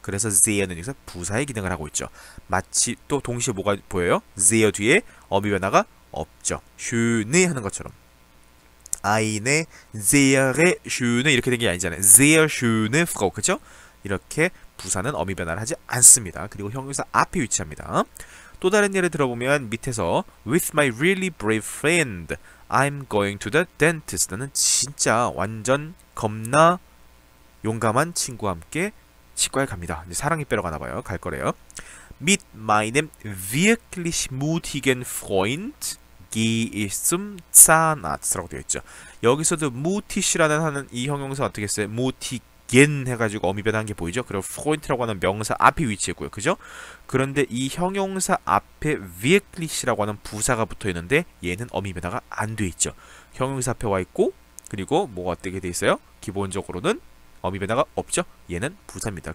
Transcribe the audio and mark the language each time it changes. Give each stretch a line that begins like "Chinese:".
Korean: 그래서 seher는 여기서 부사의 기능을 하고 있죠. 마치 또 동시에 뭐가 보여요? sehr 뒤에 어미 변화가 없죠. schöne 하는 것처럼.
German: eine sehr schöne
Korean: 이렇게 된 게 아니잖아요.
German: sehr schöne Frau.
Korean: 그죠? 이렇게 부사는 어미 변화를 하지 않습니다. 그리고 형용사 앞에 위치합니다. 또 다른 예를 들어보면 밑에서
English: With my really brave friend, I'm going to the dentist.
Korean: 나는 진짜 완전 겁나 용감한 친구와 함께 치과에 갑니다. 이제 사랑이 빼러 가나봐요. 갈 거래요.
German: Mit meinem wirklich mutigen Freund gehe ich zum Zahnarzt
Korean: 라고 되어 있죠. 여기서도 mutig이라는 하는 이 형용사 어떻게 써요? mutig 겐 해가지고 어미 변화한 게 보이죠? 그리고 프로인트라고 하는 명사 앞에 위치했고요. 그죠? 그런데 이 형용사 앞에 wirklich라고 하는 부사가 붙어 있는데 얘는 어미 변화가 안 돼 있죠. 형용사 앞에 와 있고 그리고 뭐가 어떻게 돼 있어요? 기본적으로는 어미 변화가 없죠? 얘는 부사입니다.